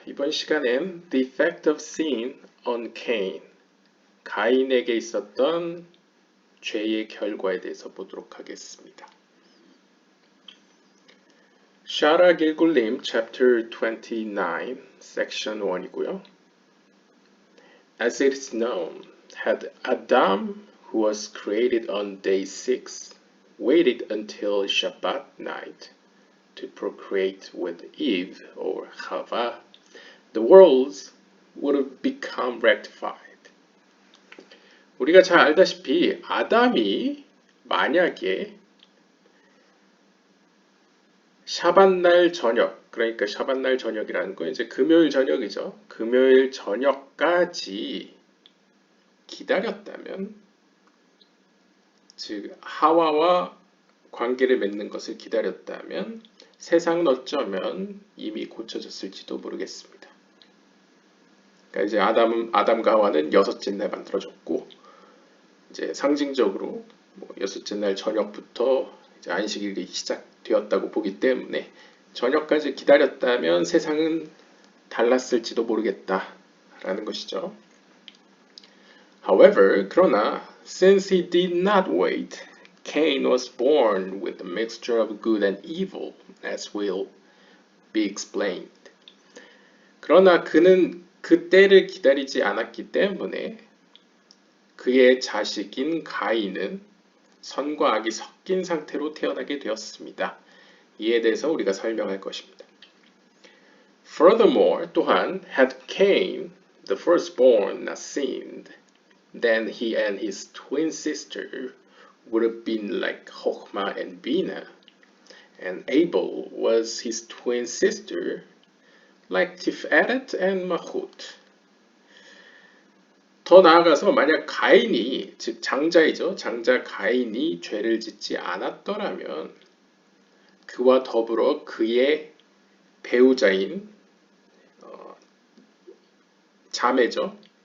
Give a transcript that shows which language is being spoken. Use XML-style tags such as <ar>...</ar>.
<ko>이번 시간엔</ko> <en>The Effect of Sin on Cain,</en> <ko>가인에게 있었던 죄의 결과에 대해서 보도록 하겠습니다. 샤라 길굴림</ko> <en>Chapter 29, Section 1</en> <ko>이고요.</ko> <en>As it is known, had Adam, who was created on day 6, waited until Shabbat night to procreate with Eve or Chava, the worlds would have become rectified.</en> <ko>우리가 잘 알다시피 아담이 만약에 샤밧날 저녁, 그러니까 샤밧날 저녁이라는 건 이제 금요일 저녁이죠. 금요일 저녁까지 기다렸다면, 즉 하와와 관계를 맺는 것을 기다렸다면 세상은 어쩌면 이미 고쳐졌을지도 모르겠습니다. 그러니까 이제 아담과 하와는 여섯째 날 만들어졌고, 이제 상징적으로 여섯째 날 저녁부터 이제 안식일이 시작되었다고 보기 때문에 저녁까지 기다렸다면 세상은 달랐을지도 모르겠다라는 것이죠.</ko> <en>However,</en> <ko>그러나</ko> <en>since he did not wait, Cain was born with a mixture of good and evil, as will be explained.</en> <ko>그러나 그는 그 때를 기다리지 않았기 때문에 그의 자식인 가인은 선과 악이 섞인 상태로 태어나게 되었습니다. 이에 대해서 우리가 설명할 것입니다.</ko> <en>Furthermore,</en> <ko>또한</ko> <en>had Cain, the firstborn, not sinned, then he and his twin sister would have been like Chochmah and Bina, and Abel was his twin sister, like Tiferet and Malchut.</en> <ko>더 나아가서 만약 가인이, 즉 장자이죠. 장자 가인이 죄를 짓지 않았더라면 그와 더불어 그의 배우자인 자매죠.</ko>